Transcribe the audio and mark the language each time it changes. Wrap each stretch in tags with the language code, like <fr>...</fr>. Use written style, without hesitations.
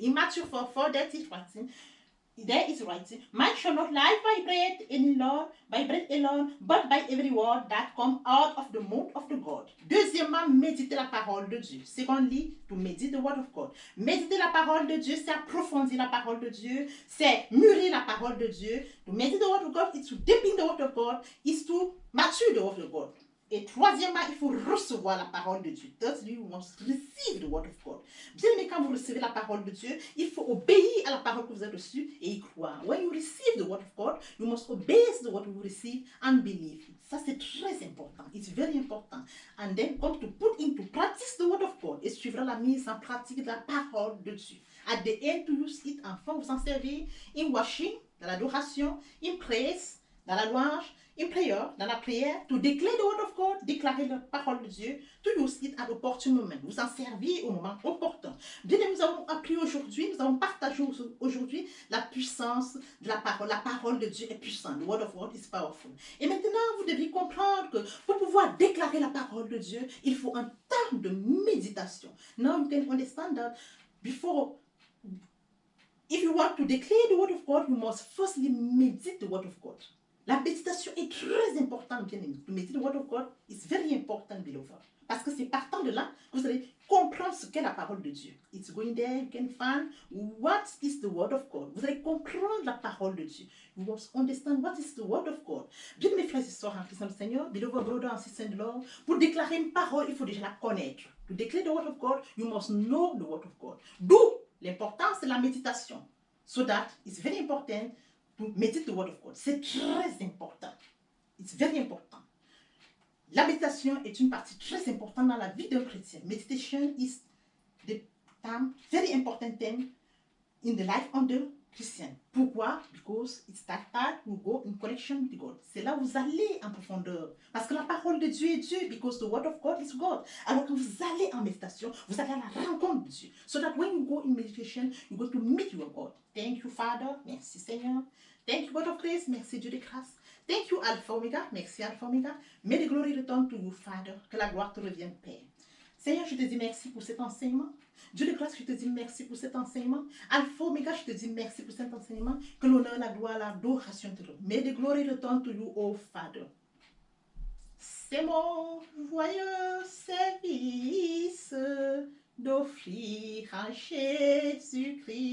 <en>In Matthew 4:4, there is writing, man shall not live by bread alone, but by every word that comes out of the mouth of the God.</en> <fr>Deuxièmement, méditer la parole de Dieu.</fr> <en>Secondly, to meditate the word of God.</en> <fr>Méditer la parole de Dieu, c'est approfondir la parole de Dieu, c'est mûrir la parole de Dieu.</fr> <en>To meditate the word of God is to dip in the word of God, is to mature the word of God.</en> <fr>Et troisièmement, il faut recevoir la parole de Dieu.</fr> <en>Thirdly, you must receive the word of God.</en> <fr>Bien aimé, quand vous recevez la parole de Dieu, il faut obéir à la parole que vous avez reçue et y croire.</fr> <en>When you receive the word of God, you must obey the word you receive and believe it.</en> <fr>Ça, c'est très important.</fr> <en>It's very important. And then come to put into practice the word of God.</en> <fr>Et suivra la mise en pratique de la parole de Dieu.</fr> <en>At the end, to use it,</en> <fr>enfin, vous en servir</fr> <en>in worship,</en> <fr>dans l'adoration,</fr> <en>in praise,</en> <fr>dans la louange,</fr> <en>in prayer,</en> <fr>dans la prière,</fr> <en>to declare the word of God,</en> <fr>déclarer la parole de Dieu,</fr> <en>to use it at opportune moment,</en> <fr>vous en servir au moment opportun. Bien, nous avons appris aujourd'hui, nous avons partagé aujourd'hui la puissance de la parole. La parole de Dieu est puissante.</fr> <en>The word of God is powerful.</en> <fr>Et maintenant, vous devez comprendre que pour pouvoir déclarer la parole de Dieu, il faut un temps de méditation.</fr> <en>Now you can understand that before, if you want to declare the word of God, you must firstly meditate the word of God.</en> <fr>La méditation est très importante, bien aimé.</fr> <en>To meditate the word of God is very important, beloved.</en> <fr>Parce que c'est partant de là que vous allez comprendre ce qu'est la parole de Dieu.</fr> <en>It's going there, you can find what is the word of God.</en> <fr>Vous allez comprendre la parole de Dieu.</fr> <en>You must understand what is the word of God.</en> <fr>Bien mes frères et sœurs en Christ le Seigneur,</fr> <en>beloved brother and sister in the Lord,</en> <fr>pour déclarer une parole, il faut déjà la connaître.</fr> <en>To declare the word of God, you must know the word of God.</en> <fr>D'où l'importance de la méditation.</fr> <en>So that it's very important to meditate the word of God.</en> <fr>C'est très important.</fr> <en>It's very important.</en> <fr>La méditation est une partie très importante dans la vie d'un chrétien.</fr> <en>Meditation is the very important thing in the life of the Christian.</en> <fr>Pourquoi?</fr> <en>Because it's that time you go in connection with God.</en> <fr>C'est là où vous allez en profondeur. Parce que la parole de Dieu est Dieu.</fr> <en>Because the word of God is God.</en> <fr>Alors que vous allez en méditation, vous allez à la rencontre de Dieu.</fr> <en>So that when you go in meditation, you go to meet your God. Thank you, Father.</en> <fr>Merci, Seigneur.</fr> <en>Thank you, God of grace.</en> <fr>Merci, Dieu de grâce.</fr> <en>Thank you, Alpha Omega.</en> <fr>Merci, Alpha Omega.</fr> <en>May the glory return to you, Father.</en> <fr>Que la gloire te revienne, Père. Seigneur, je te dis merci pour cet enseignement. Dieu de grâce, je te dis merci pour cet enseignement. Alpha Omega, je te dis merci pour cet enseignement. Que l'honneur, la gloire, l'adoration te revienne.</fr> <en>May the glory return to you, oh Father.</en> <fr>C'est mon joyeux service d'offrir à Jésus-Christ</fr>